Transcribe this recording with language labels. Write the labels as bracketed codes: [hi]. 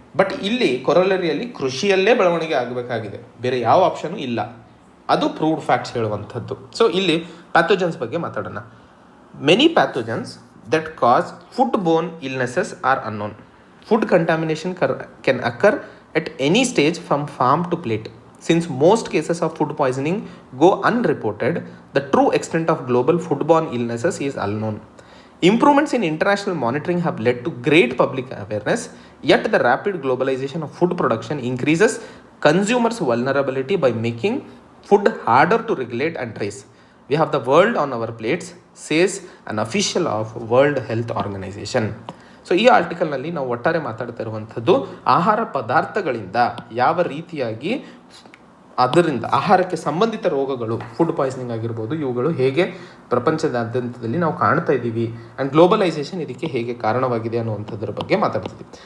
[kn] But ಇಲ್ಲಿ ಕೊರೋಲರಿಯಲ್ಲಿ ಕೃಷಿಯಲ್ಲೇ ಬೆಳವಣಿಗೆ ಆಗಬೇಕಾಗಿದೆ, ಬೇರೆ ಯಾವ ಆಪ್ಷನು ಇಲ್ಲ. ಅದು ಪ್ರೂವ್ಡ್ ಫ್ಯಾಕ್ಟ್ಸ್ ಹೇಳುವಂಥದ್ದು. ಸೊ ಇಲ್ಲಿ ಪ್ಯಾಥೋಜನ್ಸ್ ಬಗ್ಗೆ ಮಾತಾಡೋಣ. [en] Many pathogens that cause food borne illnesses are unknown. Food contamination can occur at any stage from farm to plate. Since most cases of food poisoning go unreported, the true extent of global foodborne illnesses is unknown. Improvements in international monitoring have led to great public awareness, yet the rapid globalization of food production increases consumers' vulnerability by making food harder to regulate and trace. We have the world on our plates, says an official of World Health Organization. [kn] So ಈ ಆರ್ಟಿಕಲ್ನಲ್ಲಿ ನಾವು ಒಟ್ಟಾರೆ ಮಾತಾಡ್ತಾ ಇರುವಂಥದ್ದು ಆಹಾರ ಪದಾರ್ಥಗಳಿಂದ ಯಾವ ರೀತಿಯಾಗಿ ಅದರಿಂದ ಆಹಾರಕ್ಕೆ ಸಂಬಂಧಿತ ರೋಗಗಳು, ಫುಡ್ ಪಾಯ್ಸನಿಂಗ್ ಆಗಿರ್ಬೋದು, ಇವುಗಳು ಹೇಗೆ ಪ್ರಪಂಚದಾದ್ಯಂತದಲ್ಲಿ ನಾವು ಕಾಣ್ತಾ ಇದ್ದೀವಿ ಆ್ಯಂಡ್ ಗ್ಲೋಬಲೈಸೇಷನ್ ಇದಕ್ಕೆ ಹೇಗೆ ಕಾರಣವಾಗಿದೆ ಅನ್ನುವಂಥದ್ರ ಬಗ್ಗೆ ಮಾತಾಡ್ತಿದ್ದೀವಿ.